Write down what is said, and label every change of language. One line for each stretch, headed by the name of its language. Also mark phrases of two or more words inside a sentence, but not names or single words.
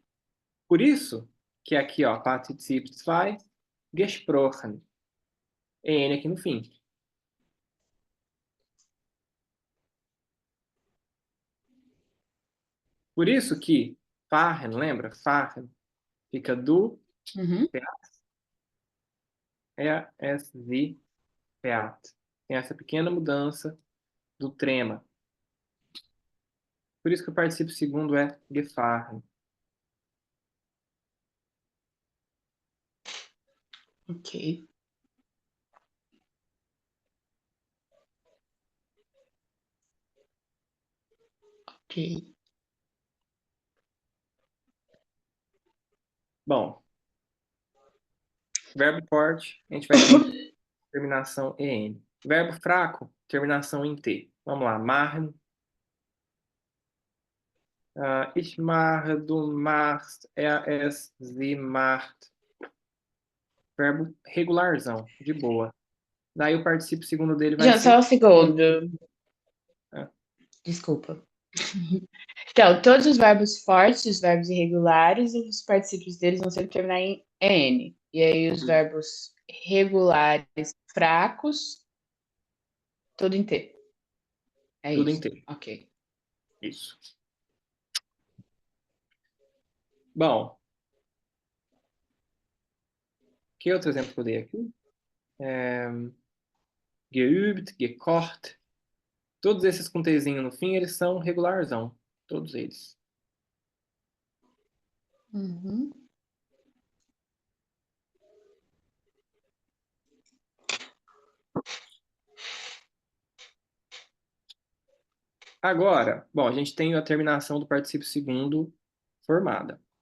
Portuguese: Por isso que aqui, ó,
German: Partizip 2, gesprochen.
Portuguese: En aqui no fim. Por isso que fahren, lembra? Fahren fica do Uhum.
German: es, sie, fährt.
Portuguese: Tem essa pequena mudança do trema. Por isso que o particípio segundo é gefahren. Ok, ok. Bom, verbo forte, a gente vai ter então terminação en. Verbo fraco, terminação em t. Vamos lá,
German: machen. Ich mache, du machst, es, sie macht.
Portuguese: Verbo regularzão, de boa. Daí o particípio segundo dele vai Já, só ser um segundo. né? Desculpa. Então, todos os verbos fortes, os verbos irregulares, os particípios deles vão sempre terminar em N. E aí os verbos regulares fracos, tudo em T. É Tudo isso. inteiro. Ok. Isso. Bom, que outro exemplo que eu dei aqui?
German: Geübt, gekocht.
Portuguese: Todos esses com Tzinho no fim, eles são regularzão. Todos eles. Uhum. Agora, bom, a gente tem a terminação do particípio segundo formada.